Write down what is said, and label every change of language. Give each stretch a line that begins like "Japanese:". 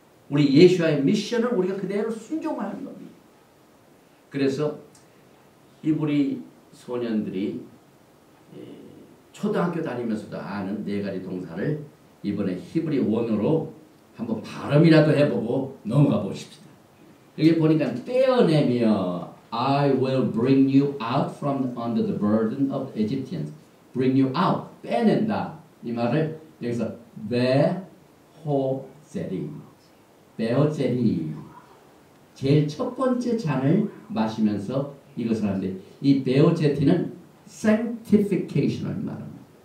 Korean: 우리 예수와의 미션을 우리가 그대로 순종하는 겁니다. 그래서 이 우리 소년들이 초등학교 다니면서도 아는 네 가지 동사를 이번에 히브리 원어로 한번 발음이라도 해보고 넘어가 보십시다. 여기 보니까 떼어내며
English: I will bring you out from under the burden of the Egyptians. bring you out.
Korean: 빼낸다. 이 말을 여기서 베호세리. 베호세리. 제일 첫 번째 잔을 마시면서 이것을 하는데 이 베호제티는 sanctification을 말합니다.